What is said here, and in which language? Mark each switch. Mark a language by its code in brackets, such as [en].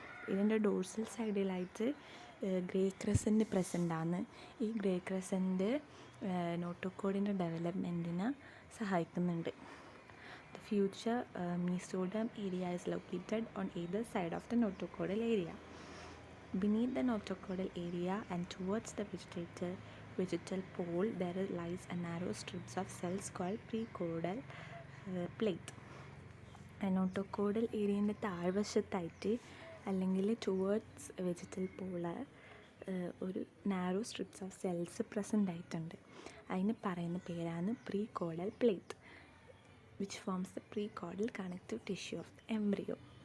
[ml] ഇതിൻ്റെ ഡോർസൽ സൈഡിലായിട്ട് grey crescent present ആണ്. ഈ ഗ്രേ ക്രെസൻറ്റ് നോട്ടോകോഡിൻ്റെ ഡെവലപ്മെൻറ്റിന് സഹായിക്കുന്നുണ്ട്. [en] The future mesoderm area is located on either side of the notochordal area. Beneath the notochordal area and towards the vegetal pole there lies a narrow strips of cells called precaudal plate. [ml] നോട്ടോകോഡൽ ഏരിയൻ്റെ താഴ്വശത്തായിട്ട് അല്ലെങ്കിൽ towards vegetal Paul ഒരു [en] narrow strips of cells [ml] present ആയിട്ടുണ്ട്. അതിന് പറയുന്ന പേരാണ് പ്രീകോഡൽ plate, [en] which forms the precaudal connective tissue of the embryo.